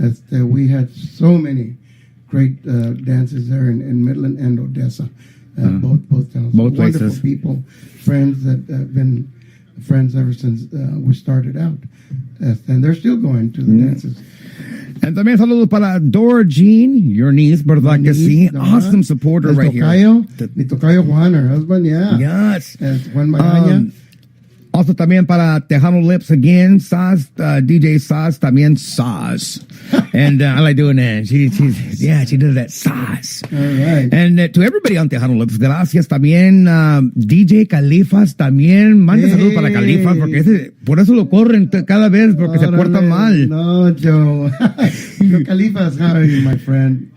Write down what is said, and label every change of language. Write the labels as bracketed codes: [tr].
[en] We had so many great dances there in Midland and Odessa, both towns. Both wonderful places. people, friends that have been friends ever since we started out, and they're still going to the dances. [es] And también saludos para Dora Jean, your niece, ¿verdad que sí? [en] Awesome supporter [es] El [en] right [es] tocayo, [en] here. Mi tocayo Juan, her husband, yeah. Yes. Juan Magaña. [es] Also también para Tejano Lips again, Saz, DJ Saz, también Saz. [en] And I like doing that. She does that Saz. All right. And to everybody on Tejano Lips, gracias también. DJ Califas también. [es] Mande saludos para Califas, porque por eso lo corren cada vez, porque se porta mal. [en] No, Joe. Califas, how are you, my friend?